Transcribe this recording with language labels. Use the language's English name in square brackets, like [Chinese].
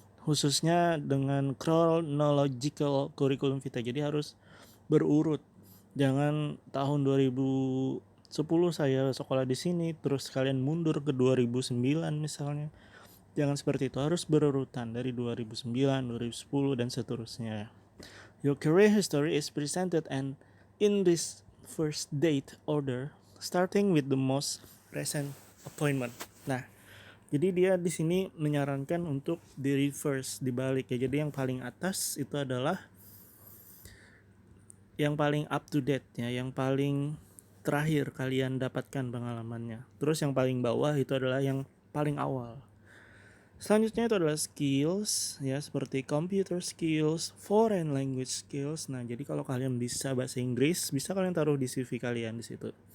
[Indonesian] Khususnya dengan chronological curriculum vitae. Jadi harus berurut. Jangan tahun 2010 saya sekolah di sini terus kalian mundur ke 2009 misalnya. Jangan seperti itu, harus berurutan dari 2009, 2010 dan seterusnya. [English] Your career history is presented and in this first date order starting with the most recent appointment. [Indonesian] Nah, jadi dia di sini menyarankan untuk di reverse, dibalik ya. Jadi yang paling atas itu adalah yang paling up to date ya, yang paling terakhir kalian dapatkan pengalamannya. Terus yang paling bawah itu adalah yang paling awal. Selanjutnya itu adalah skills ya, seperti computer skills, foreign language skills. Nah, jadi kalau kalian bisa bahasa Inggris, bisa kalian taruh di CV kalian di situ.